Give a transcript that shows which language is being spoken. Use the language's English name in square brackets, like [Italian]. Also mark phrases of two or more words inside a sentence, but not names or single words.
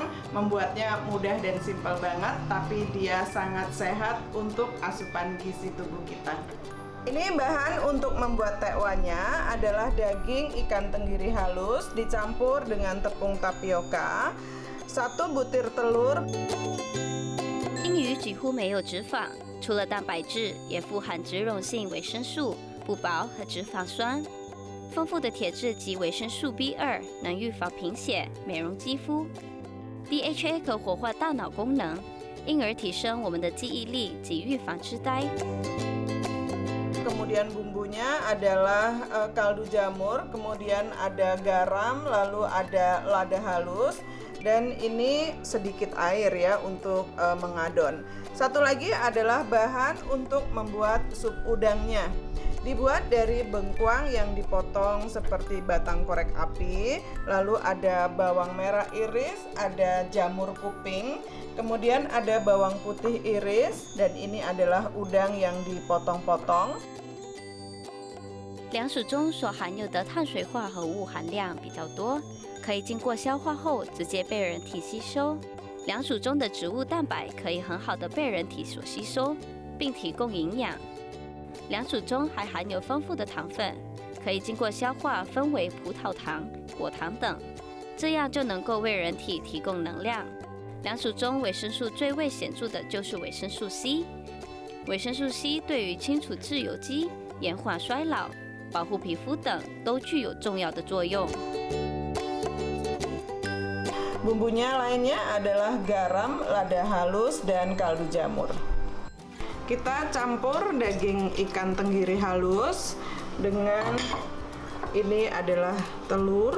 [Indonesian] Membuatnya mudah dan simpel banget, tapi dia sangat sehat untuk asupan gizi tubuh kita. Ini bahan untuk membuat tekwannya adalah daging ikan tenggiri halus dicampur dengan tepung tapioka, 1 butir telur. [Chinese] 英鱼几乎没有脂肪，除了蛋白质，也富含脂溶性维生素、不饱和脂肪酸。丰富的铁质及维生素 B2 能预防贫血、美容肌肤。DHA 可活化大脑功能，因而提升我们的记忆力及预防痴呆。 [Indonesian] Kemudian bumbunya adalah kaldu jamur, kemudian ada garam, lalu ada lada halus, Dan ini sedikit air ya untuk mengadon. Satu lagi adalah bahan untuk membuat sup udangnya. Dibuat dari bengkuang yang dipotong seperti batang korek api, lalu ada bawang merah iris, ada jamur kuping, kemudian ada bawang putih iris, dan ini adalah udang yang dipotong-potong. [Chinese] 凉薯中所含有的碳水化合物含量比较多，可以经过消化后直接被人体吸收。凉薯中的植物蛋白可以很好的被人体所吸收，并提供营养。凉薯中还含有丰富的糖分，可以经过消化分为葡萄糖、果糖等，这样就能够为人体提供能量。凉薯中维生素最为显著的就是维生素 C。维生素 C 对于清除自由基、延缓衰老、保护皮肤等都具有重要的作用。 [Indonesian] Bumbunya lainnya adalah garam, lada halus, dan kaldu jamur. Kita campur daging ikan tenggiri halus dengan ini adalah telur.